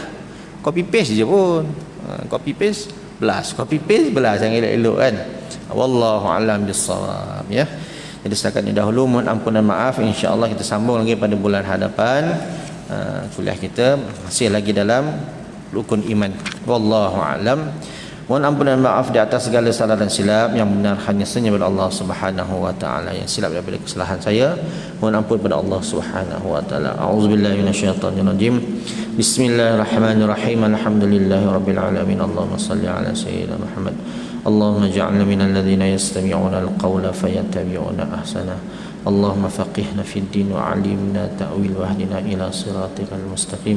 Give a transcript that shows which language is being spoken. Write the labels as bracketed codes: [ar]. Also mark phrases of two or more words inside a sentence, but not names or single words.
[en] Copy paste [ms] je pun. [en] Copy paste [ms] belas, yang elok-elok kan. [ar] والله أعلم بالصواب, [ms] ya. Jadi setakat ini dahulu, mohon ampun dan maaf. Insya-Allah kita sambung lagi pada bulan hadapan. Kuliah kita masih lagi dalam rukun iman. [ar] والله أعلم. [ms] Mohon ampun dan maaf di atas segala salah dan silap. Yang benar hanya saja daripada Allah [ar] سبحانه وتعالى, [ms] yang silap daripada kesalahan saya mohon ampun pada Allah [ar] سبحانه وتعالى. أعوذ بالله من الشيطان الرجيم. بسم الله الرحمن الرحيم. الحمد لله رب العالمين. اللهم صل على سيدنا محمد. اللهم اجعلنا من الذين يستمعون القول فيتبعون أحسنه. اللهم فقهنا في الدين وعلمنا التأويل واهدنا إلى صراطك المستقيم.